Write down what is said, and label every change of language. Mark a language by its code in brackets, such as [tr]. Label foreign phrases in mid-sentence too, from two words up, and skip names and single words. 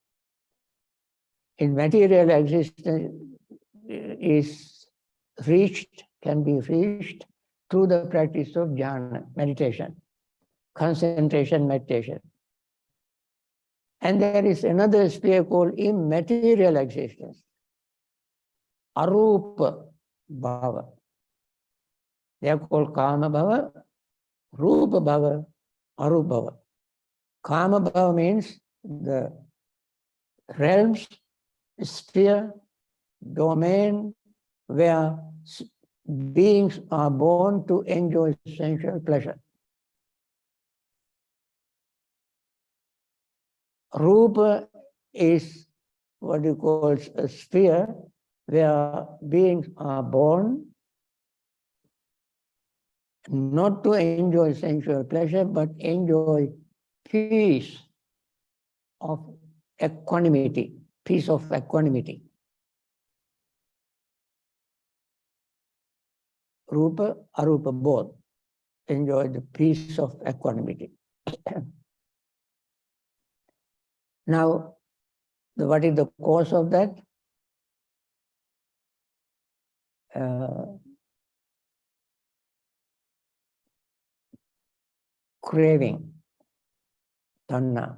[en] In material existence is reached, can be reached through the practice of jhana, meditation, concentration meditation. And there is another sphere called immaterial existence, [pi] arupa bhava. [en] They are called [pi] kama bhava, rupa bhava, arupa bhava. Kama bhava [en] means the realms, sphere, domain where beings are born to enjoy sensual pleasure. Rupa is what you call a sphere where beings are born not to enjoy sensual pleasure, but enjoy peace of equanimity, peace of equanimity. Rupa, arupa, both enjoy the peace of equanimity. Now, what is the cause of that? Craving, tanna.